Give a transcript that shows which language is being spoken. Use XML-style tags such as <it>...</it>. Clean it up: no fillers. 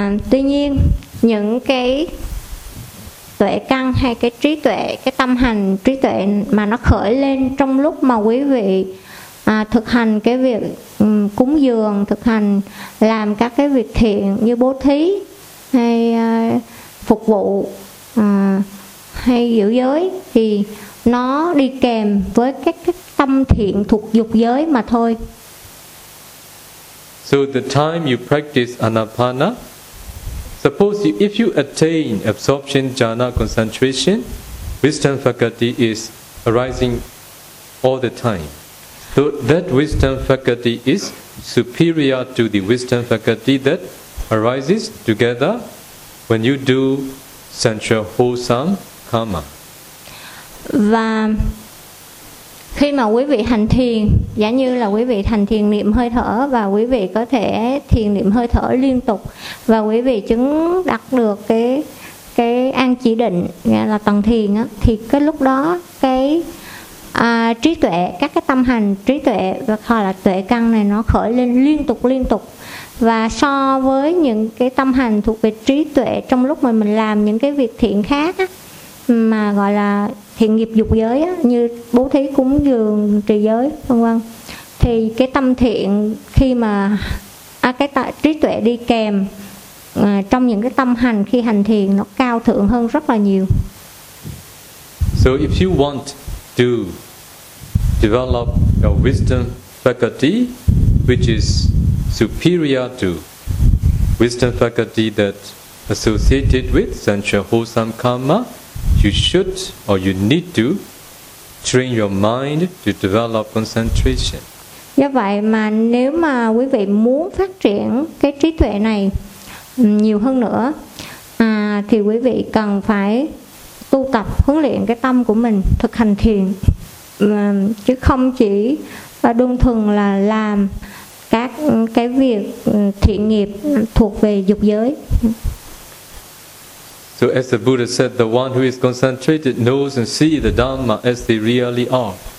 <vi>Tuy nhiên, những cái tuệ căn hay cái trí tuệ, cái tâm hành trí tuệ mà nó khởi lên trong lúc mà quý vị thực hành cái việc cúng dường, thực hành làm các cái việc thiện như bố thí, hay phục vụ, hay giữ giới, thì nó đi kèm với các tâm thiện thuộc dục giới mà thôi.</vi> <en>So the time you practice anapana, suppose if you attain absorption jhana concentration, wisdom faculty is arising all the time. So that wisdom faculty is superior to the wisdom faculty that arises together when you do central wholesome karma.</en> <vi>Và khi mà quý vị hành thiền, giả như là quý vị hành thiền niệm hơi thở và quý vị có thể thiền niệm hơi thở liên tục và quý vị chứng đạt được cái an chỉ định là tầng thiền á, thì cái lúc đó cái trí tuệ, các cái tâm hành trí tuệ và gọi là tuệ căn này nó khởi lên liên tục. Và so với những cái tâm hành thuộc về trí tuệ trong lúc mà mình làm những cái việc thiện khác á, mà gọi là thiện nghiệp dục giới á, như bố thí, cúng dường, trì giới, vân vân, thì cái tâm thiện khi mà trí tuệ đi kèm trong những cái tâm hành khi hành thiền nó cao thượng hơn rất là nhiều.</vi> <en>So if you want to develop your wisdom faculty which is superior to wisdom faculty that associated with sensual wholesome karma, you should or you need to train your mind to develop concentration.</en> <vi>Do vậy mà nếu mà quý vị muốn phát triển cái trí tuệ này nhiều hơn nữa thì quý vị cần phải tu tập huấn luyện cái tâm của mình thực hành thiền chứ không chỉ và đơn thuần là làm các cái việc thiện nghiệp thuộc về dục giới.</vi> <en>So as the Buddha said, the one who is concentrated knows and sees the Dhamma as they really are.</en>